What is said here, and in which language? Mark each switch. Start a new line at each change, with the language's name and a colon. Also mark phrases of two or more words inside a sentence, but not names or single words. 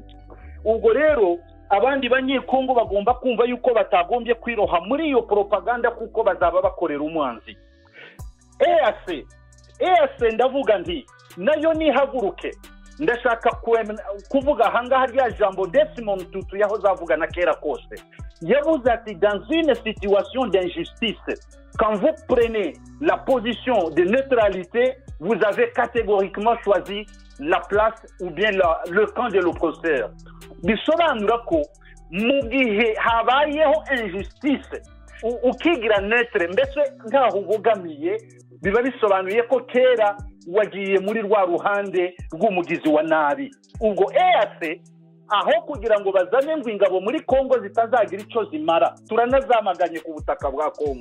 Kinyarwanda: Ubwo rero abandi banyekongo bagomba kumva yuko batagombye kwiroha muri iyo propaganda kuko bazaba bakorera umwanzi. EAC ndavuga nti nayo nihaguruke. Ndashaka kuvuga ahangaha rya jambo Desmond Tutu yaho zavuga na kera kose. Yavuze ati
French: dans une situation d'injustice, quand vous prenez la position de neutralité, vous avez catégoriquement choisi la place ou bien le camp de l'oppresseur.
Kinyarwanda: Bisobanura ko mu gihe habayeho injustice ukigira neutre mbese nkaho ubogamiye biba bisobanuye ko kera wagiye muri rwa ruhande rw'umugizi wa nabi. Ubwo EAC aho kugira ngo bazane ingabo muri Kongo zitazagira icyo zimara, turanazamaganye ku butaka bwa Kongo.